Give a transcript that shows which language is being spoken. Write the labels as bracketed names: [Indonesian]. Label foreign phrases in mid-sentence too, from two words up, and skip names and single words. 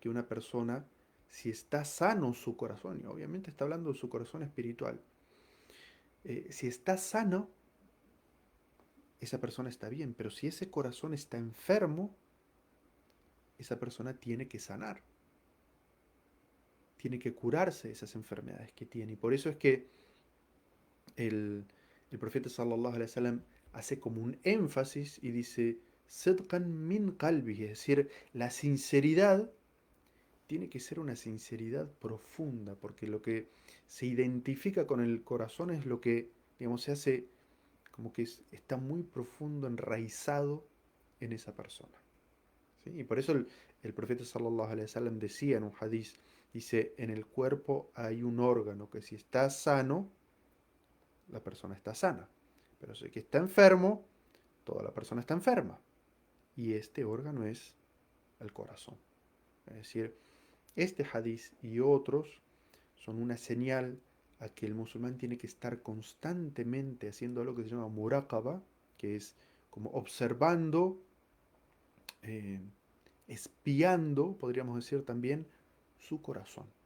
[Spanish] que una persona, si está sano su corazón, y obviamente está hablando de su corazón espiritual, si está sano, esa persona está bien, pero si ese corazón está enfermo, esa persona tiene que sanar, tiene que curarse de esas enfermedades que tiene. Y por eso es que el, el profeta [Arabic] صلى الله عليه وسلم [Spanish] hace como un énfasis y dice, [Arabic] صدقا من قلبي, [Spanish] es decir, la sinceridad tiene que ser una sinceridad profunda, porque lo que se identifica con el corazón es lo que, digamos, se hace como que está muy profundo, enraizado en esa persona. ¿Sí? Y por eso el profeta [Arabic] صلى الله عليه وسلم [Spanish] decía en un hadiz, dice, en el cuerpo hay un órgano que si está sano, la persona está sana. Pero si que está enfermo, toda la persona está enferma. Y este órgano es el corazón. Es decir, este hadiz y otros son una señal a que el musulmán tiene que estar constantemente haciendo algo que se llama muraqaba, que es como observando, eh, espiando, podríamos decir también, su corazón.